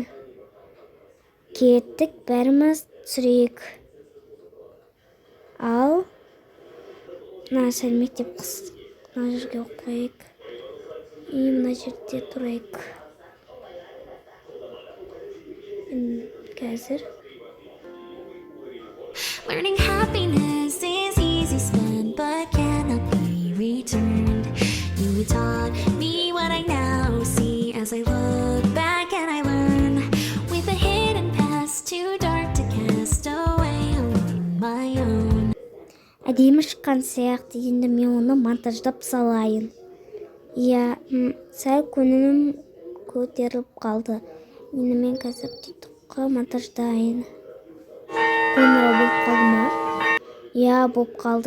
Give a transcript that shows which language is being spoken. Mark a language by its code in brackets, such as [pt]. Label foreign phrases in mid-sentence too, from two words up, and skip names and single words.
[kk] Кеттік, бәріміз түсірейік. Ал сәл мектеп қыз. Мына жерге қойайық. Мына жерде тұрайық. Қазір. [en] Learning happiness is easy spent but cannot be returned. You taught me what I now see as I look back and I learn. With a hidden past too dark to cast away on my own. [kk] Әдемі шыққан сияқты, енді мен оны монтаждап салайын. Я, сәл көңілім көтеріліп қалды. Енді мен қазір титокқа монтаждайын. Қоңырау болып қалды ма? Я, болып қалды.